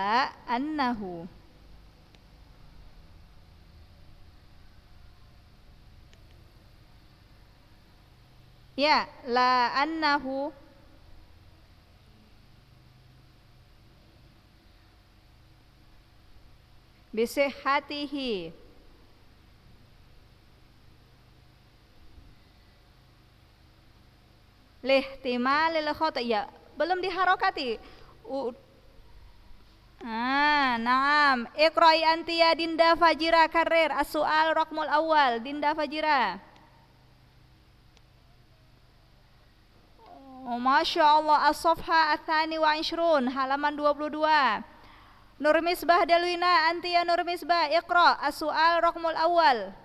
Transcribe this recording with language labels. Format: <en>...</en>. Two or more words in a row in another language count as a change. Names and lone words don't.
<ar>يا لا أنه بصحته لاحتمال الخطأ',</ar> <id>ya belum diharokati.</id> <ar>نعم، اقرئي أنتِ يا Dinda Fajira كرري السؤال رقم الأول. Dinda Fajira. أوه، ما شاء الله، الصفحة الثانية والعشرون, halaman 22. Nur Misbah Dalwina, anti ya Nur Misbah, iqra' as-su'al raqmul awal.</ar>